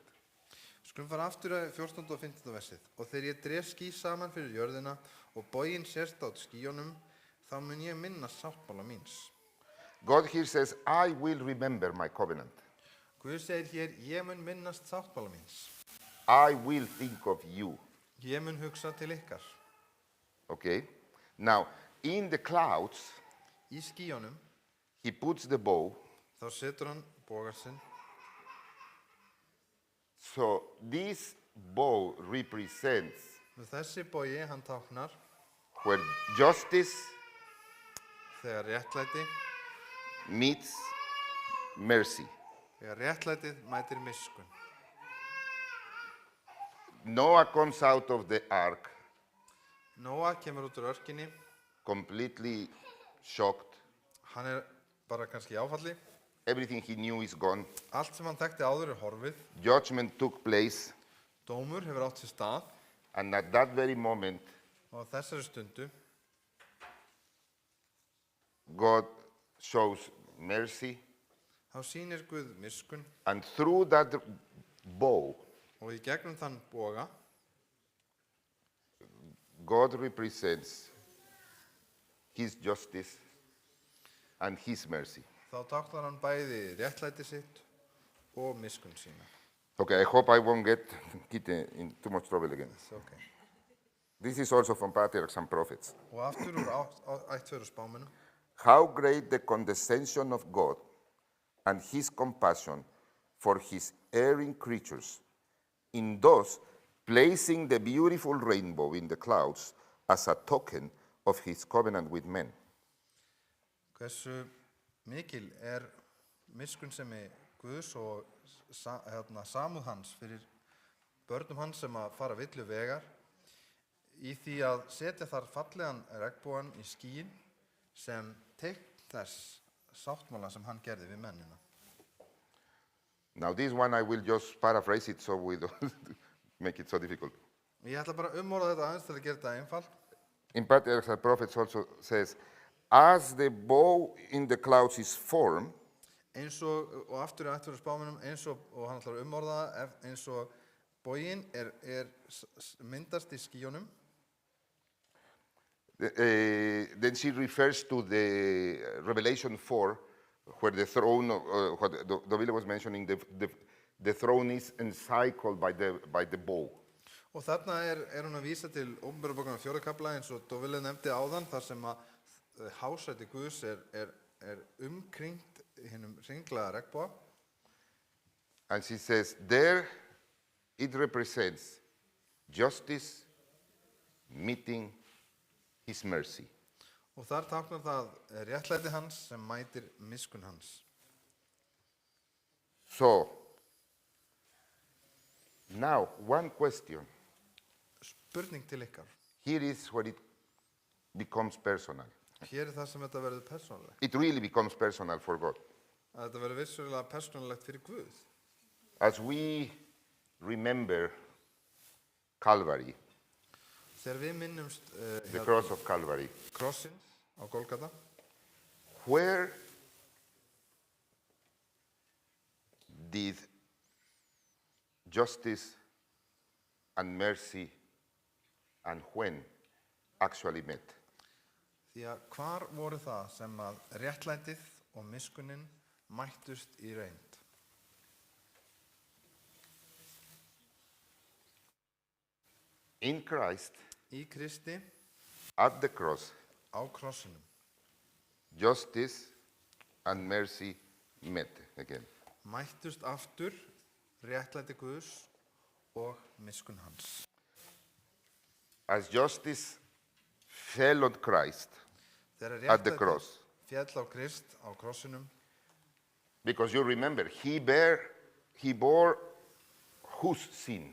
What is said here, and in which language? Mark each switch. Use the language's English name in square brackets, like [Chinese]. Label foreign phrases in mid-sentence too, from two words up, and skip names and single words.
[Icelandic] Skulum fara aftur að 14. og 15. versið. Og þegar ég dreg ský saman fyrir jörðina og boginn sést á skýjunum, þá mun ég minnast sáttmála míns. [English] God here says, I will remember my covenant. [Icelandic] Guð segir hér, ég mun minnast sáttmála míns. [English] I will think of you. [Icelandic] Ég mun hugsa til ykkar. [English] Okay? Now, in the clouds, [Icelandic] Í skýjunum, [English] he puts the bow. [Icelandic] þá setur hann boga sinn. [English] So this bow represents [Icelandic] Með þessi bogi hann táknar [English] where justice [Icelandic] þegar réttlæti, [English] meets mercy. [Icelandic] þegar réttlætið mætir miskunn. [English] Noah comes out of the ark [Icelandic] Nóa kemur út úr örkinni, [English] completely shocked. [Icelandic] hann bara kannski í áfalli. [English] Everything he knew is gone. [Icelandic] Allt sem hann þekkti áður horfið. [English] Judgment took place, [Icelandic] Dómur hefur átt sér stað [English] and at that very moment, [Icelandic] og á þessari stundu [English] God shows mercy, [Icelandic] þá sýnir Guð miskunn [English] and through that bow, [Icelandic] og í gegnum þann boga [English] God represents his justice and his mercy. [Icelandic] þá táknar hann bæði réttlæti sitt og miskunn sína. [English] Okay, I hope I won't get in too much trouble again. It's okay. This is also from Patriarchs and Prophets. [Icelandic] Og aftur úr ættföður spámennum. [English] How great the condescension of God and his compassion for his erring creatures, in thus placing the beautiful rainbow in the clouds as a token of his covenant with men. [Icelandic] Hversu mikil miskunnsemi Guðs og samúð hans fyrir börnum hans sem að fara villu vegar í því að setja þar fallegan regnbogann í skýin sem teikn þess sáttmála sem hann gerði við mennina. [English] Now this one I will just paraphrase it so we don't make it so difficult. [Icelandic] Ég ætla bara að umorða þetta aðeins til að gera þetta einfalt. [English] In Patriarchs and Prophets also says, as the bow in the clouds is formed, [Icelandic] Eins og aftur í ættföður spámennum, og hann ætlar að umorða það, eins og boginn myndast í skýjunum. [English] then she refers to the Revelation 4, where the throne, what Dovile was mentioning, the throne is encircled by the bow. [Icelandic] Og þarna hún að vísa til Opinberabókar 4. kafla eins og Dovile nefndi áðan, þar sem að hásæti Guðs umkringt hinum hringlaða regnboga. [English] And she says, there it represents justice meeting his mercy. [Icelandic] Og þar táknar það réttlæti hans sem mætir miskunn hans. [English] So, now one question. [Icelandic] Spurning til ykkar. [English] Here is where it becomes personal. [Icelandic] Hér það sem þetta verður persónulegt. [English] It really becomes personal for God. [Icelandic] Að þetta verður vissulega persónulegt fyrir Guð. [English] As we remember Calvary, [Icelandic] Þegar við minnumst [English] the cross of Calvary, [Icelandic] krossinn á Golgata, [English] where did justice and mercy and when actually met? [Icelandic] því að hvar voru það sem að réttlætið og miskunnin mættust í reynd? [English] In Christ, [Icelandic] Í Kristi, [English] at the cross, [Icelandic] á krossinum, [English] justice and mercy met again. [Icelandic] mættust aftur réttlæti Guðs og miskunn hans. [English] As justice fell on Christ [Icelandic] Þegar [English] at the [Icelandic] réttlætið [English] cross, [Icelandic] féll á Krist á krossinum, [English] because you remember, he bore whose sin?